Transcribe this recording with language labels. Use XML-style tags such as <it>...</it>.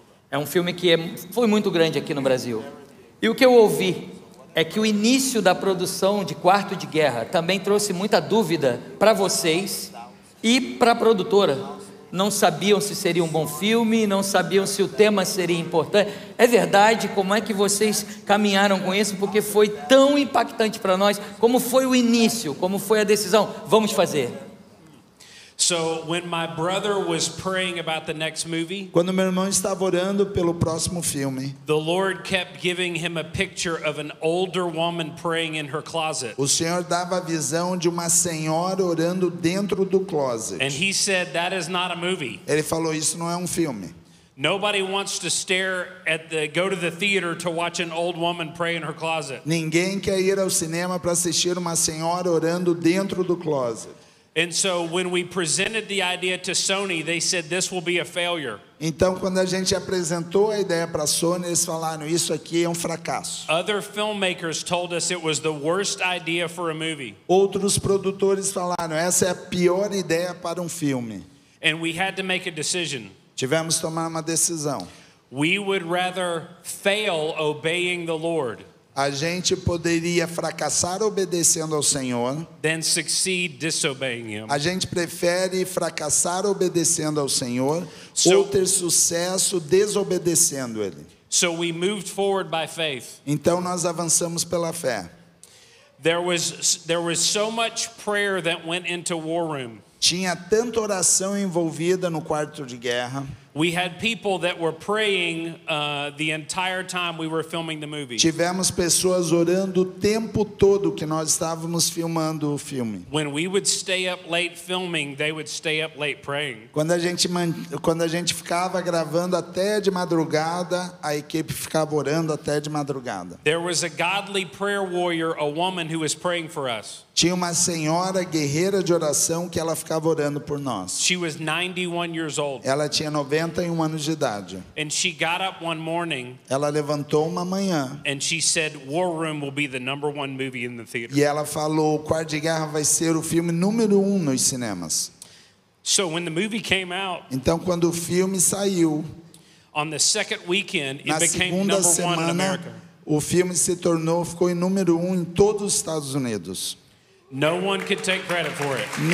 <pt>É um filme que foi muito grande aqui no Brasil. E o que eu ouvi é que o início da produção de Quarto de Guerra também trouxe muita dúvida para vocês e para a produtora. Não sabiam se seria um bom filme, não sabiam se o tema seria importante. É verdade? Como é que vocês caminharam com isso? Porque foi tão impactante para nós. Como foi o início? Como foi a decisão? Vamos fazer.</pt> <en>So when my brother was praying about the next movie,</en> <pt>Quando meu irmão estava orando pelo próximo filme,</pt> <en>the Lord kept giving him a picture of an older woman praying in her closet.</en> <pt>o Senhor dava a visão de uma senhora orando dentro do closet.</pt> <en>And he said, that is not a movie.</en> <pt>Ele falou, isso não é um filme.</pt> <en>Nobody wants to go to the theater to watch an old woman pray in her closet.</en> <pt>Ninguém quer ir ao cinema para assistir uma senhora orando dentro do closet.</pt> <en>And so when we presented the idea to Sony, they said this will be a failure.</en> <pt>Então, quando a gente apresentou a ideia para a Sony, eles falaram, isso aqui é um fracasso.</pt> <en>Other filmmakers told us it was the worst idea for a movie.</en> <pt>Outros produtores falaram, essa é a pior ideia para um filme.</pt> <en>And we had to make a decision.</en> <pt>Tivemos que tomar uma decisão.</pt> <en>We would rather fail obeying the Lord</en> <pt>A gente poderia fracassar obedecendo ao Senhor.</pt> <en>than succeed disobeying Him.</en> <pt>A gente prefere fracassar obedecendo ao Senhor</pt> <en>So-</en> <pt>ou ter sucesso desobedecendo Ele.</pt> <en>So we moved forward by faith.</en> <pt>Então nós avançamos pela fé.</pt> <en>There was so much prayer that went into War Room.</en> <pt>Tinha tanta oração envolvida no quarto de guerra.</pt> <en>We had people that were praying the entire time we were filming the movie.</en> <pt>Tivemos pessoas orando o tempo todo que nós estávamos filmando o filme.</pt> <en>When we would stay up late filming, they would stay up late praying.</en> <pt>Quando a gente ficava gravando até de madrugada, a equipe ficava orando até de madrugada.</pt> <en>There was a godly prayer warrior, a woman who was praying for us.</en> <pt>Tinha uma senhora guerreira de oração que ela ficava orando por nós.</pt> <en>She was 91 years old.</en> <pt>Ela tinha 91 anos de idade.</pt> <en>And she got up one morning</en> <pt>Ela levantou uma manhã</pt> <en>and she said, War Room will be the #1 movie in the theater.</en> <pt>e ela falou, o Quarto de Guerra vai ser o filme número 1 nos cinemas.</pt> <en>So when the movie came out,</en> <pt>Então, quando o filme saiu,</pt> <en>on the second weekend,</en> <pt>na</pt> <en>it became</en> <pt>segunda</pt> <en>#1 in</en> <pt>semana,</pt> <en>America.</en> <pt>o filme ficou em número 1 em todos os Estados Unidos.</pt> <en>No one could take credit for it.</en>